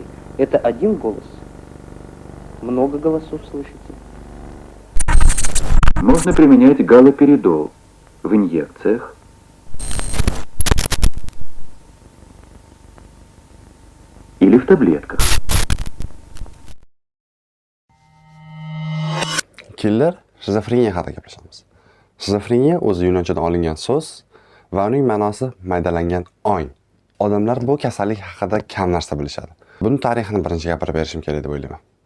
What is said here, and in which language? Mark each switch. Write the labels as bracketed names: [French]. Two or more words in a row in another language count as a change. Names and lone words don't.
[Russian] Это один голос? Много голосов слышите? Можно применять галоперидол в инъекциях или в таблетках. [Uzbek] Kelinlar shizofreniya haqida gaplashamiz. Shizofreniya o'zi yunonchadan olingan so'z va uning ma'nosi maydalangan ong. Odamlar bu kasallik haqida kam narsa bilishadi. Buni tarixini birinchi gapirib berishim kerak deb o'ylayman.